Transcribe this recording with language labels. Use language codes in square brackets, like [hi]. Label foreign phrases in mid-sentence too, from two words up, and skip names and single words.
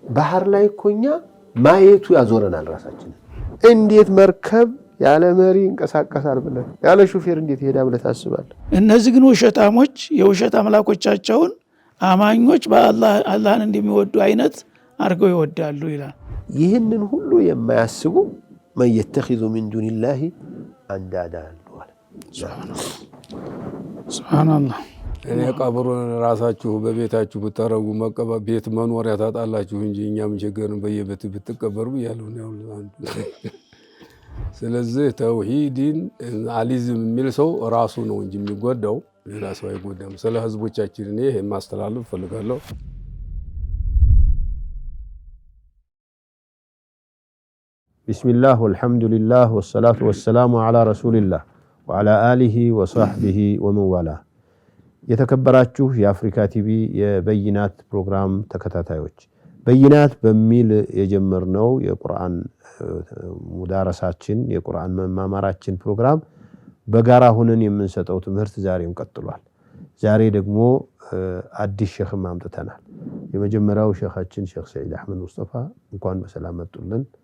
[am] ባህር ላይ ኮኛ ማየቱ ያዞረናል ራሳችን እንዴት መርከብ ያለ መሪ እንቀሳቀሳል ብለን ያለ ሹፌር እንዴት ይሄዳ ብለህ ታስባለህ? እነዚህ ግን ውሸታሞች የውሸት አምላኮቻቸውን አማኞች በአላህን እንደሚወዱ አይነት አድርገው ይወዳሉ ይላል። ይህንን ሁሉ የማያስቡ [ar] من يتخذ من دون الله اندادا سبحان الله [am] እኔ ቀብሩን ራሳችሁ በቤታችሁ ብታረጉ መቀባ ቤት መኖሪያ ታጣላችሁ እንጂ እኛም ቸገርን በየቤት ብትቀበሩ ያለው ነው። ስለዚህ ተውሂድን አሊዝም የሚል ሰው ራሱ ነው እንጂ የሚጎዳው ሌላ ሰው አይጎዳም። ስለ ህዝቦቻችን እኔ ማስተላለፍ ፈልጋለሁ። [ar] بسم الله والحمد لله والصلاة والسلام على رسول الله وعلى آله وصحبه ومن والاه [am] የተከበራችሁ የአፍሪካ ቲቪ የበይናት ፕሮግራም ተከታታዮች በይናት በሚል የጀመርነው የቁርአን ሙዳረሳችን የቁርአን መማማራችን ፕሮግራም በጋራ ሆነን የምንሰጠው ትምህርት ዛሬም ቀጥሏል። ዛሬ ደግሞ አዲስ ሼኽ አምጥተናል። የመጀመሪያው ሼኻችን ሼኽ ሰዒድ አህመድ ሙስጠፋ እንኳን በሰላም መጡልን።